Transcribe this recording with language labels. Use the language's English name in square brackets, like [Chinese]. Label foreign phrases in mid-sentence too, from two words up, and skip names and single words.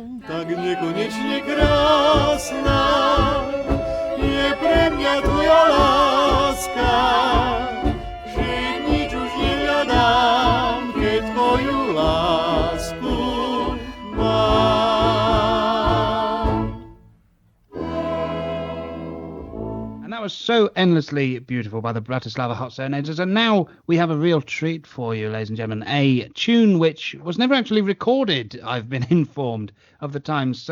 [Slovak] Tak nekonečne krásna je pre mňa tvoja láska, že nič už nehľadám, keď tvoju lásku mám. [English] That was So Endlessly Beautiful by the Bratislava Hot Serenaders. And now we have a real treat for you, ladies and gentlemen. A tune which was never actually recorded, I've been informed, of the time.